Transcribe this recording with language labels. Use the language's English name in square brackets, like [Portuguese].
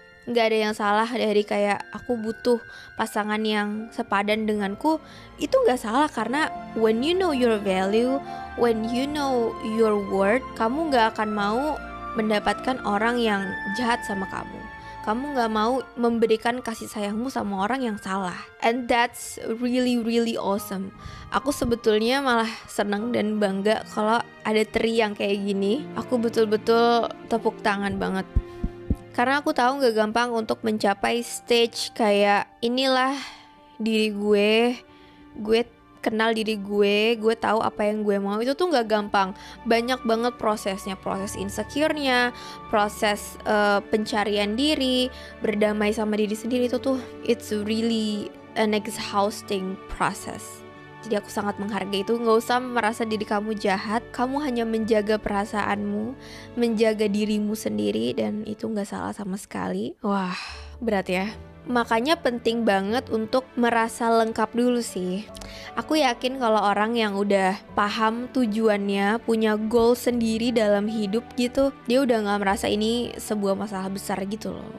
[Indonesian] Gak ada yang salah dari kayak aku butuh pasangan yang sepadan denganku. Itu gak salah, karena [English] when you know your value, when you know your worth, [Indonesian] kamu gak akan mau mendapatkan orang yang jahat sama kamu. Kamu gak mau memberikan kasih sayangmu sama orang yang salah. [English] And that's really really awesome. [Indonesian] Aku sebetulnya malah seneng dan bangga kalau ada Tri yang kayak gini. Aku betul-betul tepuk tangan banget. Karena aku tahu gak gampang untuk mencapai stage kayak inilah diri gue kenal diri gue tahu apa yang gue mau. Itu tuh gak gampang. Banyak banget prosesnya, proses insecure-nya, proses pencarian diri, berdamai sama diri sendiri. Itu tuh [English] it's really an exhausting process. [Indonesian] Jadi aku sangat menghargai itu. Gak usah merasa diri kamu jahat. Kamu hanya menjaga perasaanmu, menjaga dirimu sendiri, dan itu gak salah sama sekali. Wah, berat ya. Makanya penting banget untuk merasa lengkap dulu sih. Aku yakin kalau orang yang udah paham tujuannya, punya goal sendiri dalam hidup gitu, dia udah gak merasa ini sebuah masalah besar gitu loh.